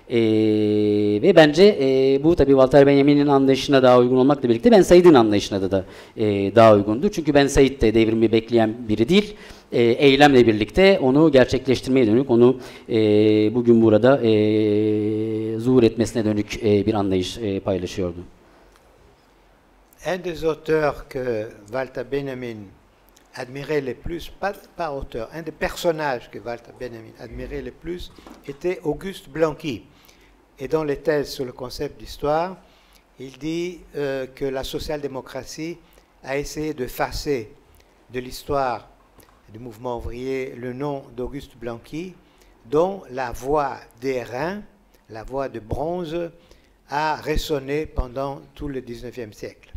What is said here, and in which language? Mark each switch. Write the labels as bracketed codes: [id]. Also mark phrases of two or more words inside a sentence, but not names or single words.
[tr] Ve bence bu tabii Walter Benjamin'in anlayışına daha uygun olmakla birlikte Ben Said'in anlayışına da daha uygundu. Çünkü Ben Said de devrimi bekleyen biri değil, eylemle birlikte onu gerçekleştirmeye dönük, onu bugün burada zuhur etmesine dönük bir anlayış paylaşıyordu. [fr] Un des auteurs que Walter Benjamin admirait le plus, pas auteur, un des personnages que Walter Benjamin admirait le plus était Auguste Blanqui. Et dans les thèses sur le concept d'histoire, il dit que la social-démocratie a essayé de effacer de l'histoire du mouvement ouvrier le nom d'Auguste Blanqui, dont la voix d'airain, la voix de bronze, a résonné pendant tout le XIXe siècle.